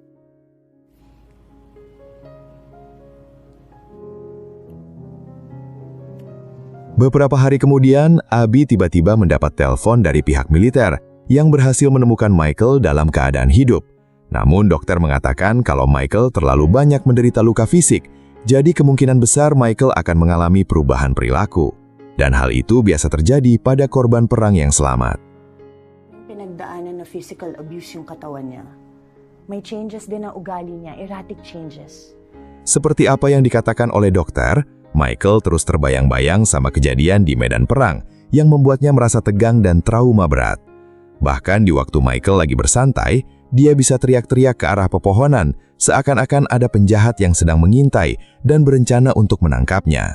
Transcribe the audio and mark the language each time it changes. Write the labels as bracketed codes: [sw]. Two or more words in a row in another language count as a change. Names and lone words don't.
[id] Beberapa hari kemudian, Abi tiba-tiba mendapat telepon dari pihak militer yang berhasil menemukan Michael dalam keadaan hidup. Namun dokter mengatakan kalau Michael terlalu banyak menderita luka fisik, jadi kemungkinan besar Michael akan mengalami perubahan perilaku. Dan hal itu biasa terjadi pada korban perang yang selamat. [tl] Pinagdaanan na [en] physical abuse [tl] yung katawan niya. May changes din ang ugali niya, [en] erratic changes. [id] Seperti apa yang dikatakan oleh dokter, Michael terus terbayang-bayang sama kejadian di medan perang yang membuatnya merasa tegang dan trauma berat. Bahkan di waktu Michael lagi bersantai, dia bisa teriak-teriak ke arah pepohonan, seakan-akan ada penjahat yang sedang mengintai dan berencana untuk menangkapnya.